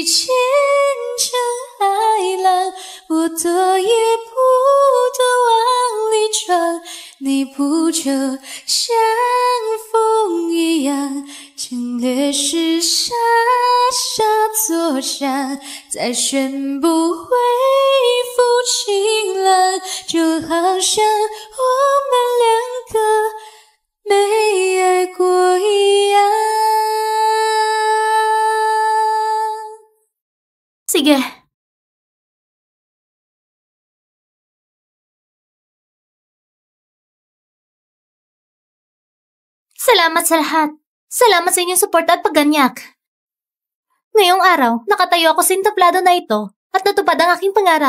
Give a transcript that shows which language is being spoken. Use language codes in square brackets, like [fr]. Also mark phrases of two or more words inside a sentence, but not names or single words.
[zh] 千丈海浪，我躲也不躲往里闯，你不就像风一样，侵略时傻傻作响，再宣布恢复晴朗，就好像我们两个没爱过一样。" [tl] Sige. Salamat sa lahat. Salamat sa inyong suporta at pagganyak. Ngayong araw, nakatayo ako sa entablado na ito at natupad ang aking pangarap.